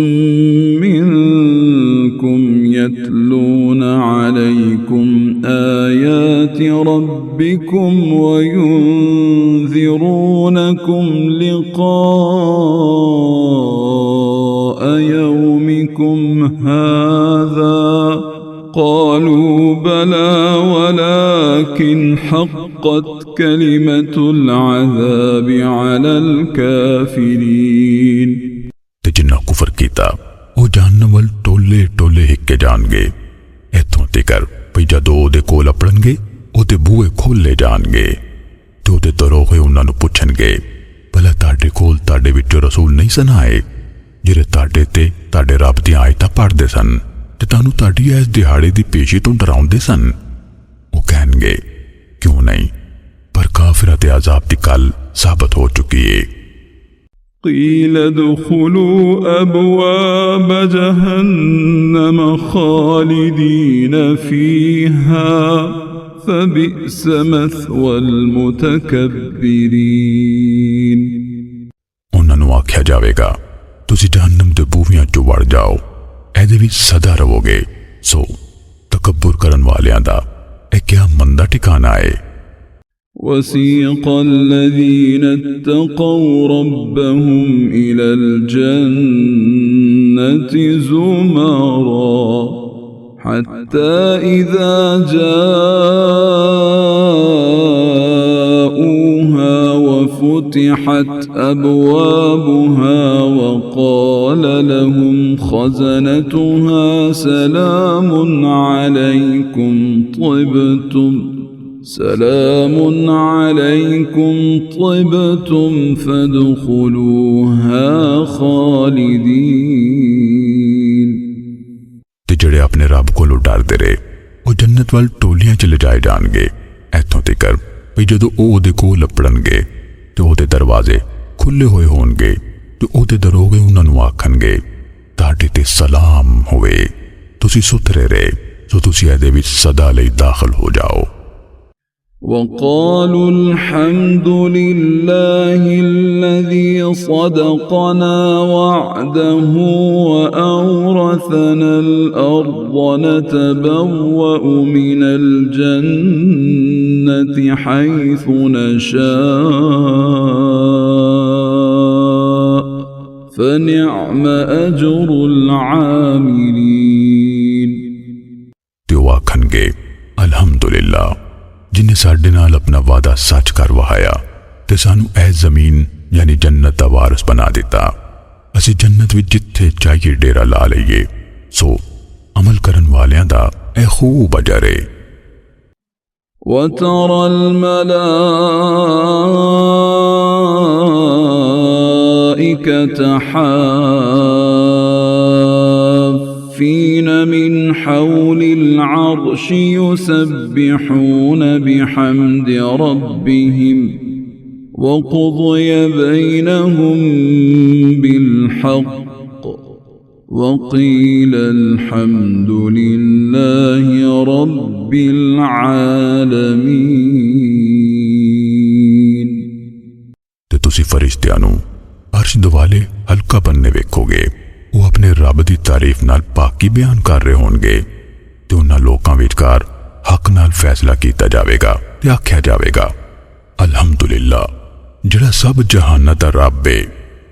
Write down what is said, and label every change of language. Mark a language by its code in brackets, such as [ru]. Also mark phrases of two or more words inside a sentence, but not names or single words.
[ar] منكم يتلون عليكم آيات ربكم وينذرونكم لقاء يومكم هذا قالوا بلى ولكن حقت كلمة العذاب على الكافرين। [pa] ਤੇ ਜਿੰਨਾ ਕੁਫ਼ਰ ਕੀਤਾ ਵੋ ਜਹੰਨਮ ਵਲ ਟੋਲੇ ਟੋਲੇ ਹਿੱਕੇ ਜਾਣਗੇ ਇੱਥੋਂ ਤਿਕਰ ਭਈ ਜਦੋਂ ਓਦੇ ਕੋਲ ਅਪੜਨਗੇ ਓਦੇ ਬੂਹੇ ਖੋਲੇ ਜਾਣਗੇ ਤੇ ਓਦੇ ਦਰੋਗੇ ਉਨ੍ਹਾਂ ਨੂੰ ਪੁੱਛਣਗੇ ਭਲਾ ਤੁਹਾਡੇ ਕੋਲ ਤੁਹਾਡੇ ਵਿਚੋਂ ਰਸੂਲ ਨਹੀਂ ਸਨ ਆਏ ਜਿਹੜੇ ਤੁਹਾਡੇ ਤੇ ਤੁਹਾਡੇ ਰੱਬ ਦੀ ਆਇਤਾਂ ਪੜ੍ਹਦੇ ਸਨ ਤੇ ਤੁਹਾਨੂੰ ਤੁਹਾਡੀ ਇਸ ਦਿਹਾੜੇ ਦੀ ਪੇਸ਼ੀ ਤੋ ਡਰਾਉਂਦੇ ਸਨ? ਵੋ ਕਹਿਣਗੇ ਕਿਉਂ ਨਹੀਂ, ਪਰ ਕਾਫ਼ਿਰਾਂ ਤੇ ਅਜ਼ਾਬ ਦੀ ਕਲ ਸਾਬਤ ਹੋ ਚੁੱਕੀ ਹੈ। [ar] قيل ادخلوا أبواب جهنم خالدين فيها فبئس مثوى المتكبرين। [pa] ਉਨ੍ਹਾਂ ਨੇ ਆਖਿਆ ਜਾਏਗਾ ਤੁਸੀਂ ਜਹੰਨਮ ਦੇ ਬੂਹਿਆਂ ਚੋ ਵੜ ਜਾਓ, ਐਦੇ ਵਿਚ ਸਦਾ ਰਹੋਗੇ। ਸੋ ਤਕੱਬੁਰ ਕਰਨ ਵਾਲਿਆਂ ਦਾ ਏ ਕਿਆ ਮੰਦਾ ਠਿਕਾਣਾ ਹੈ। [ar] وسيق الذين اتقوا ربهم إلى الجنة زمرا حتى إذا جاءوها وفتحت أبوابها وقال لهم خزنتها سلام عليكم طبتم فادخلوها خالدين। [pa] ਤੇ ਜੜੇ ਅਪਣੇ ਰੱਬ ਕੋਲੋਂ ਡਰਦੇ ਰਹੇ ਵੋ ਜੰਨਤ ਵਲ ਟੋਲੀਆਂ ਚ ਲੈ ਜਾਏ ਜਾਣਗੇ, ਇੱਥੋਂ ਤਿਕਰ ਭੀ ਜਦੋਂ ਓਹ ਉਹਦੇ ਕੋਲ ਲਪੜਨਗੇ ਤੇ ਓਹਦੇ ਦਰਵਾਜ਼ੇ ਖੁੱਲ੍ਹੇ ਹੋਏ ਹੋਣਗੇ ਤੇ ਓਹਦੇ ਦਰੋਗੇ ਉਨ੍ਹਾਂ ਨੂੰ ਆਖਣਗੇ ਤੁਹਾਡੇ ਤੇ ਸਲਾਮ ਹੋਵੇ, ਤੁਸੀਂ ਸੁਥਰੇ ਰਹੇ, ਸੋ ਤੁਸੀਂ ਇਹਦੇ ਵਿਚ ਸਦਾ ਲਈ ਦਾਖ਼ਿਲ ਹੋ ਜਾਓ। [ar] وقالوا الحمد لله الذي صدقنا وعده وأورثنا الأرض نتبوأ من الجنة حيث نشاء فنعم أجر العاملين। [pa] ਤੇ ਓਹ ਆਖਣਗੇ ਅਲਹਮਦੁਲਿੱਲਾਹ ਜਿਨ੍ਹੇਂ ਸਾਡੇ ਨਾਲ ਅਪਣਾ ਵਾਅਦਾ ਸੱਚ ਕਰ ਵਹਾਇਆ ਤੇ ਸਾਨੂ ਐ ਜ਼ਮੀਨ ਯਾਨੀ ਜੰਨਤ ਦਾ ਵਾਰਿਸ ਬਣਾ ਦਿੱਤਾ। ਅਸੀ ਜੰਨਤ ਵਿਚ ਜਿੱਥੇ ਚਾਹੀਏ ਡੇਰਾ ਲਾ ਲਈਏ। ਸੋ ਅਮਲ ਕਰਨ ਵਾਲਿਆਂ ਦਾ ਐ ਖ਼ੂਬ ਅਜਰ ਹੈ। [ar] وترى الملائكة حافين من حول العرش يسبحون بحمد ربهم وقضي بينهم بالحق وقيل الحمد لله رب العالمين। [pa] ਤੇ ਤੁਸੀ ਫ਼ਰਿਸ਼ਤਿਆਂ ਨੂੰ ਅਰਸ਼ ਦੁਆਲੇ ਹਲਕਾ ਬਣਨੇ ਵੇਖੋਗੇ, ਵੋ ਅਪਣੇ ਰੱਬ ਦੀ ਤਾਰੀਫ਼ ਨਾਲ ਪਾਕੀ ਬਯਾਨ ਕਰ ਰਹੇ ਹੋਣਗੇ ਤੇ ਉਨ੍ਹਾਂ ਲੋਕਾਂ ਵਿਚਕਾਰ ਹੱਕ ਨਾਲ ਫ਼ੈਸਲਾ ਕੀਤਾ ਜਾਵੇਗਾ ਤੇ ਆਖਿਆ ਜਾਵੇਗਾ ਅਲਹਮਦੁਲਿੱਲਾਹ ਜਿਹੜਾ ਸਭ ਜਹਾਨਾਂ ਦਾ ਰੱਬ ਹੈ।